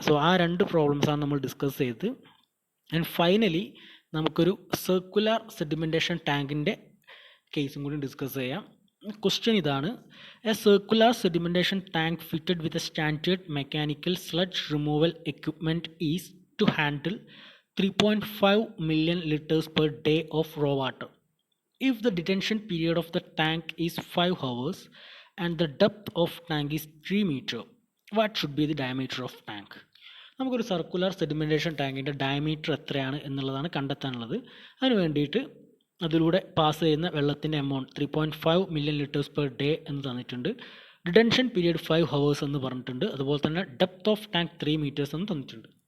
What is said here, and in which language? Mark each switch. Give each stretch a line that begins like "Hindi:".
Malayalam: So ആ രണ്ട് പ്രോബ്ലംസാണ് നമ്മൾ ഡിസ്കസ് ചെയ്തത്. ആൻഡ് ഫൈനലി നമുക്കൊരു സർക്കുലർ സെഡിമെൻറ്റേഷൻ ടാങ്കിൻ്റെ കേസും കൂടി ഡിസ്കസ് ചെയ്യാം.
English: Question ഇതാണ്: a circular sedimentation tank fitted with a standard mechanical sludge removal equipment is to handle 3.5 million liters per day of raw water. If the detention period of the tank is 5 hours and the depth of tank is 3 meters, what should be the diameter of tank?
Malayalam: നമുക്കൊരു circular sedimentation ടാങ്കിൻ്റെ diameter എത്രയാണ് എന്നുള്ളതാണ് കണ്ടെത്താനുള്ളത്. അതിന് വേണ്ടിയിട്ട് അതിലൂടെ pass ചെയ്യുന്ന വെള്ളത്തിൻ്റെ amount
English: 3.5 million liters per day
Malayalam: എന്ന് തന്നിട്ടുണ്ട്. ഡിറ്റൻഷൻ പീരിയഡ് 5 hours എന്ന് പറഞ്ഞിട്ടുണ്ട്. അതുപോലെ തന്നെ ഡെപ്ത് ഓഫ് ടാങ്ക് 3 meters എന്ന് തന്നിട്ടുണ്ട്.